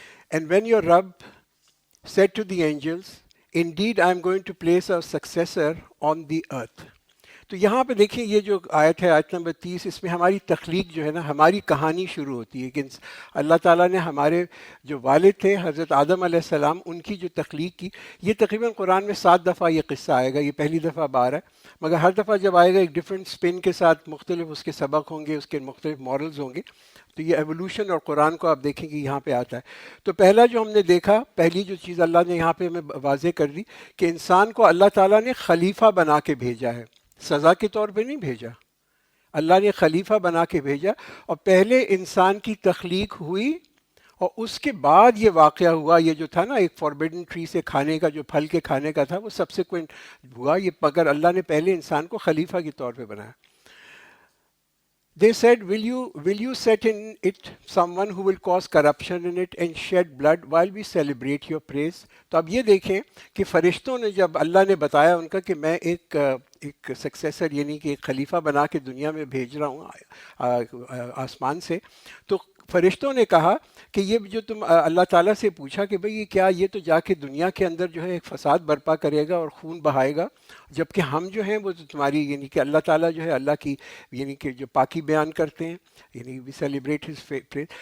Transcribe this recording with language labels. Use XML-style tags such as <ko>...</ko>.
<en>And when your Rabb said to the angels, indeed I am going to place a successor on the earth.</en> <ur>تو یہاں پہ دیکھیں یہ جو آیت ہے آیت نمبر 30، اس میں ہماری تخلیق جو ہے نا، ہماری کہانی شروع ہوتی ہے کہ اللہ تعالیٰ نے ہمارے جو والد تھے حضرت آدم علیہ السلام، ان کی جو تخلیق کی. یہ تقریباً قرآن میں 7 دفعہ یہ قصہ آئے گا، یہ پہلی دفعہ بار ہے، مگر ہر دفعہ جب آئے گا ایک</ur> <en>different spin</en> <ur>کے ساتھ، مختلف اس کے سبق ہوں گے، اس کے مختلف مورلز ہوں گے. تو یہ ایوولوشن اور قرآن کو آپ دیکھیں کہ یہاں پہ آتا ہے. تو پہلا جو ہم نے دیکھا، پہلی جو چیز اللہ نے یہاں پہ ہمیں واضح کر دی کہ انسان کو اللہ تعالیٰ نے خلیفہ بنا کے بھیجا ہے، سزا کے طور پہ نہیں بھیجا. اللہ نے خلیفہ بنا کے بھیجا، اور پہلے انسان کی تخلیق ہوئی اور اس کے بعد یہ واقعہ ہوا. یہ جو تھا نا ایک</ur> <en>forbidden tree</en> <ur>سے کھانے کا، جو پھل کے کھانے کا تھا، وہ سبسیکوینٹ ہوا. یہ مگر اللہ نے پہلے انسان کو خلیفہ کے طور پہ بنایا.</ur> <en>They said, will you set in it someone who will cause corruption in it and shed blood while we celebrate your praise?</en> <ur>تو اب یہ دیکھیں کہ فرشتوں نے جب اللہ نے بتایا ان کا کہ میں ایک سکسیسر یعنی کہ ایک خلیفہ بنا کے دنیا میں بھیج رہا ہوں آسمان سے، تو فرشتوں نے کہا کہ یہ جو تم اللہ تعالیٰ سے پوچھا کہ بھئی یہ کیا، یہ تو جا کے دنیا کے اندر جو ہے ایک فساد برپا کرے گا اور خون بہائے گا، جبکہ ہم جو ہیں وہ تو تمہاری یعنی کہ اللہ تعالیٰ جو ہے اللہ کی یعنی کہ جو پاکی بیان کرتے ہیں، یعنی</ur> <en>We celebrate his praise.</en>